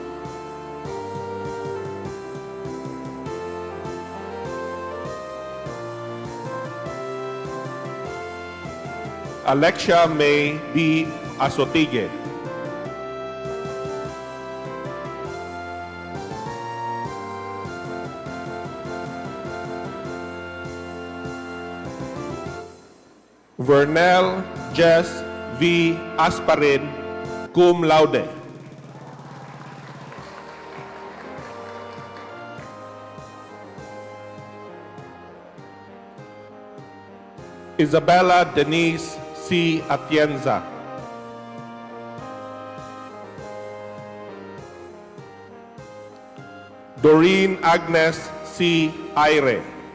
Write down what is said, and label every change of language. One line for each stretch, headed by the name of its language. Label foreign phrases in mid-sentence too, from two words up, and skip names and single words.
English: Alexia May B. Asotigue. Vernell Jess V. Asparin,
Latin: cum laude.
English: Isabella Denise C. Atienza. Doreen Agnes C. Aire.